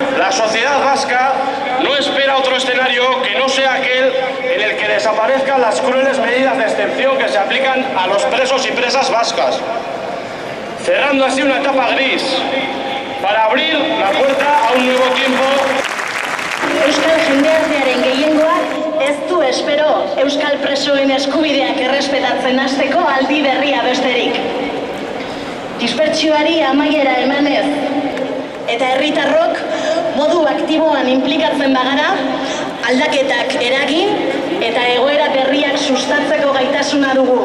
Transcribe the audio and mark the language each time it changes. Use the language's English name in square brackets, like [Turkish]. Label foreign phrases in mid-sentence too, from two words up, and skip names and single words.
[Spanish] La sociedad vasca no espera otro escenario que no sea aquel en el que desaparezcan las crueles medidas de excepción que se aplican a los presos y presas vascas, cerrando así una etapa gris para abrir la puerta a un nuevo tiempo. [Basque] Euskal jendeartearen gehiengoak ez du espero euskal presoen eskubideak errespetatzen hasteko aldi berria besterik. Dispertsioari amaiera emanez eta herritarrok modu aktiboan inplikatzen bagara, aldaketak eragin eta egoera berriak sustatzeko gaitasuna dugu.